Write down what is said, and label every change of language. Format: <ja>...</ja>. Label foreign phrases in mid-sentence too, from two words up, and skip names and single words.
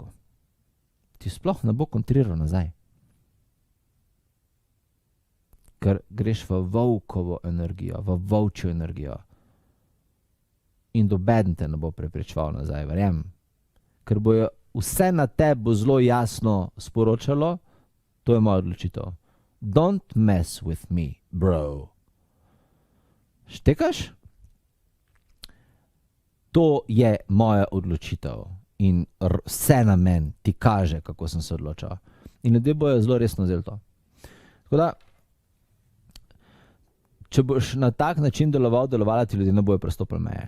<sl>Ti sploh ne bo kontriral nazaj. Ker greš v volkovo energijo, v volčjo energijo. In nobeden te ne bo prepričeval nazaj, verjamem. Ker bojo vse na tebi bo zelo jasno sporočalo, to je moja odločitev.</sl> <en>Don't mess with me, bro.</en> <sl>Štekaš? To je moja odločitev in vse na meni ti kaže, kako sem se odločil. In ljudje bojo zelo resno vzeli to. Tako da, če boš na tak način delovala, ti ljudje ne bojo prestopili meje.</sl>